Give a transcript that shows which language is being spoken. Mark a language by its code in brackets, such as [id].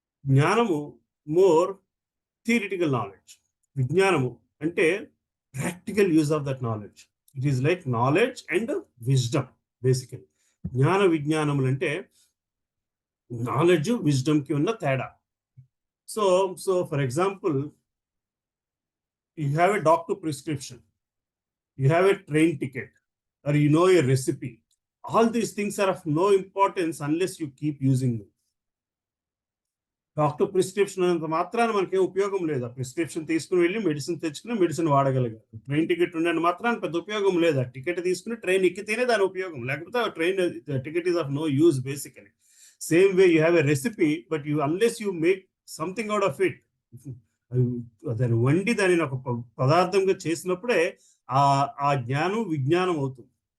[en] జ్ఞానము more theoretical knowledge. [te] విజ్ఞానము అంటే [en] Practical use of that knowledge. It is like knowledge and wisdom basically. [te] జ్ఞాన విజ్ఞానములు అంటే నాలెడ్జ్ విజ్డమ్ కి ఉన్న తేడా. [en] So for example, you have a doctor prescription, you have a train ticket, or you know a recipe. All these things are of no importance unless you keep using them. [te] Doctor prescription అంత మాత్రాన మనకేం ఉపయోగం లేదు. ఆ prescription తీసుకుని వెళ్ళి medicine తెచ్చుకుని medicine వాడగలిగారు. Train ticket ఉండని మాత్రాన పెద్ద ఉపయోగం లేదు. ఆ టికెట్ తీసుకుని ట్రైన్ ఎక్కితేనే దాని ఉపయోగం, లేకపోతే ఆ train ticket [en] Is of no use basically. Same way you have a recipe, but you unless you make something out of it, [te] దాన్ని వండి దానిని ఒక పదార్థంగా చేసినప్పుడే ఆ జ్ఞానం విజ్ఞానం అవుతుంది.